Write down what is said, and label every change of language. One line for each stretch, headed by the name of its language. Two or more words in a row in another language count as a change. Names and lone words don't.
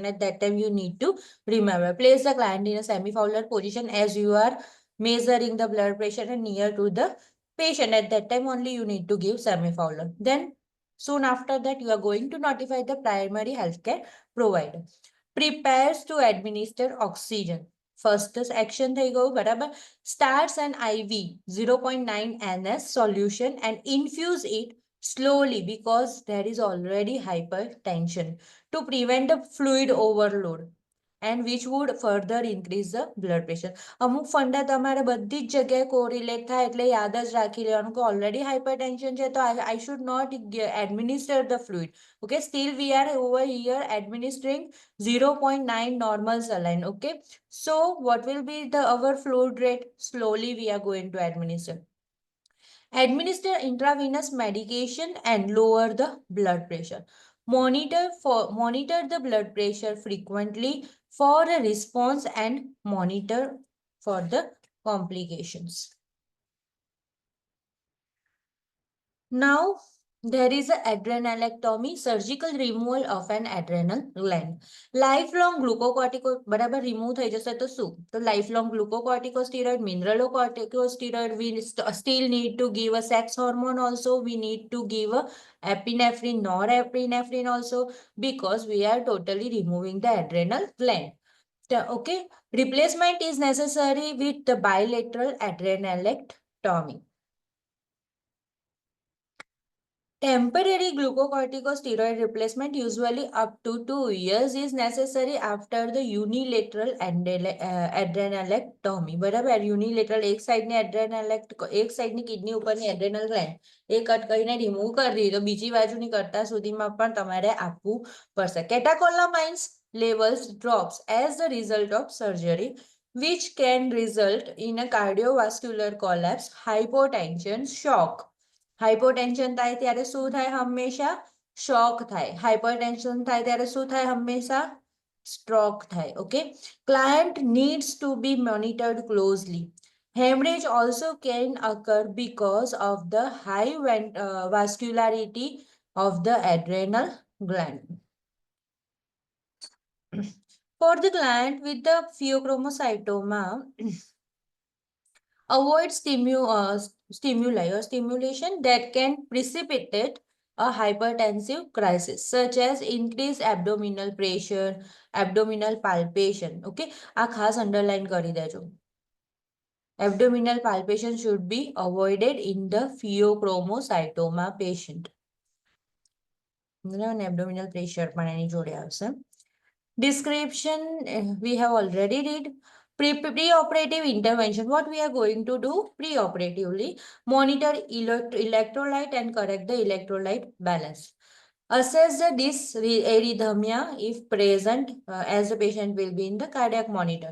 English: At that time you need to remember, place the client in a semi-fowler position as you are measuring the blood pressure and near to the patient. At that time only you need to give semi-fowler. Then soon after that you are going to notify the primary healthcare provider. Prepares to administer oxygen. First action
Gujarati: થઈ ગયું, બરાબર.
English: Starts an IV 0.9 NS solution and infuse it slowly because there is already hypertension to prevent the fluid overload and which would further increase the blood pressure.
Gujarati: અમુક ફંડા તમારે બધી જ જગ્યાએ કોરિલેટ થાય એટલે યાદ જ રાખી લેવાનું કે
English: already hypertension
Gujarati: છે તો
English: I should not administer the fluid. Okay, still we are over here administering 0.9 normal saline. Okay, so what will be the our fluid rate? Slowly we are going to administer. Administer intravenous medication and lower the blood pressure. Monitor the blood pressure frequently for a response and monitor for the complications. Now there is an adrenalectomy, surgical removal of an adrenal gland. Lifelong glucocorticoid
Gujarati: બરાબર remove થઈ જશે તો શું?
English: તો lifelong glucocorticosteroid, mineralocorticosteroid, we still need to give a sex hormone also, we need to give a epinephrine, norepinephrine also, because we are totally removing the adrenal gland. Okay, replacement is necessary with the bilateral adrenalectomy. Temporary glucocorticosteroid replacement, usually up to 2 years, is necessary after the unilateral adrenalectomy.
Gujarati: બરાબર, unilateral એક સાઈડની એક સાઈડની કિડની ઉપરની
English: adrenal gland
Gujarati: એ કટ કરીને રિમૂવ કરી દીધી તો બીજી બાજુની કરતા સુધીમાં પણ તમારે આપવું પડશે.
English: કેટાકોલામાઇન્સ levels drops as the result of surgery, which can result in a cardiovascular collapse, hypotension, shock.
Gujarati: હાઇપોટેન્શન થાય ત્યારે શું થાય? હંમેશા શોક થાય. હાઇપરટેન્શન થાય ત્યારે શું થાય? હંમેશા સ્ટ્રોક થાય.
English: ઓકે, client needs to be monitored closely. Hemorrhage also can occur because of the high vascularity of the adrenal gland. For the client with the pheochromocytoma, avoid stimuli or stimulation that can precipitate a hypertensive crisis, such as increased abdominal pressure, abdominal palpation.
Gujarati: Okay, આ ખાસ underline કરી દેજો.
English: Abdominal palpation should be avoided in the pheochromocytoma patient. Abdominal pressure
Gujarati: પણ એની જોડે આવશે.
English: Description we have already read. Preoperative intervention. What we are going to do preoperatively, monitor electrolyte and correct the electrolyte balance. Assess the dysarrhythmia if present, as the patient will be in the cardiac monitor.